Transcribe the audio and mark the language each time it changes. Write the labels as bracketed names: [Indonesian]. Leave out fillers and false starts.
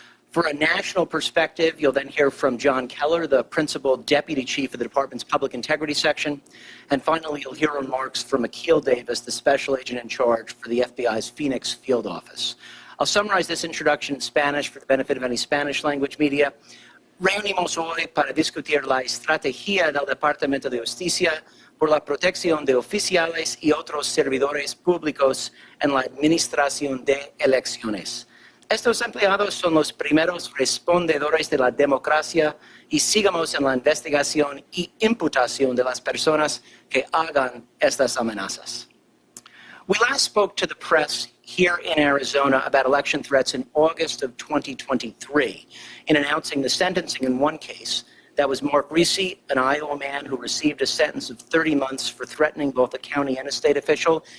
[English] For a national perspective, you'll then hear from John Keller, the Principal Deputy Chief of the Department's Public Integrity Section. And finally, you'll hear remarks from Aille Davis, the Special Agent in charge for the FBI's Phoenix Field Office. I'll summarize this introduction in Spanish for the benefit of any Spanish language media. [Spanish] Reunimos hoy para discutir la estrategia del Departamento de Justicia por la protección de oficiales y otros servidores públicos en la administración de elecciones. Estos empleados son los primeros respondedores de la democracia y sigamos en la investigación y imputación de las personas que hagan estas amenazas. [English] We last spoke to the press here in Arizona about election threats in August of 2023 in announcing the sentencing in one case. That was Mark Reese, an Iowa man who received a sentence of 30 months for threatening both a county and a state official.